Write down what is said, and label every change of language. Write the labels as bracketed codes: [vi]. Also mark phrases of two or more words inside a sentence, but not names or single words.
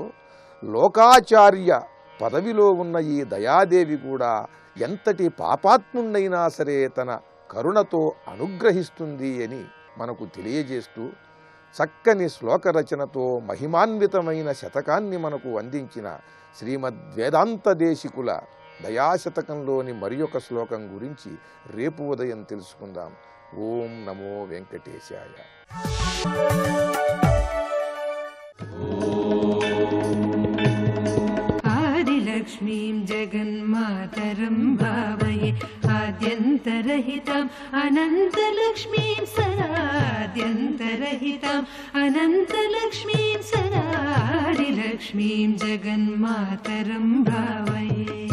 [te] లోకాచార్య పదవిలో ఉన్న ఈ దయాదేవి కూడా ఎంతటి పాపాత్ముండైనా సరే తన కరుణతో అనుగ్రహిస్తుంది అని మనకు తెలియజేస్తూ చక్కని శ్లోక రచనతో మహిమాన్వితమైన శతకాన్ని మనకు అందించిన శ్రీమద్ వేదాంత దేశికుల దయాశతకంలోని మరి ఒక శ్లోకం గురించి రేపు ఉదయం తెలుసుకుందాం. [sa] ఓం నమో వెంకటేశాయ. आदिलक्ष्मीं जगन्मातरं भावये आद्यन्तरहिताम् अनन्तलक्ष्मीं सदाद्यन्तरहिताम् अनन्तलक्ष्मीं सदा आदिलक्ष्मीं जगन्मातरं भावये.